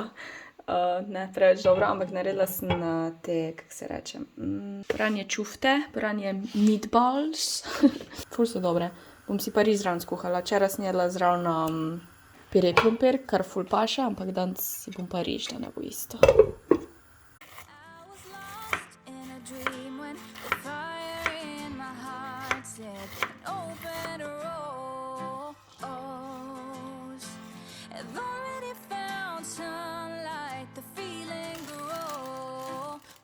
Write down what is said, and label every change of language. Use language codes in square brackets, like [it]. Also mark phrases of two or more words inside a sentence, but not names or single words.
[sl] Ne preveč dobro, ampak naredila sem te, kako se reče, pranje čufte, pranje meatballs. Ful so dobre. Bom si pa riž zraven skuhala. Včeraj sem jedla zraven pire krompir, kar ful paše, ampak danes si bom pa riž, da ne bo isto. [en] I was lost in a dream when the fire in my heart said open rose. I've already found sunlight, the feeling grows.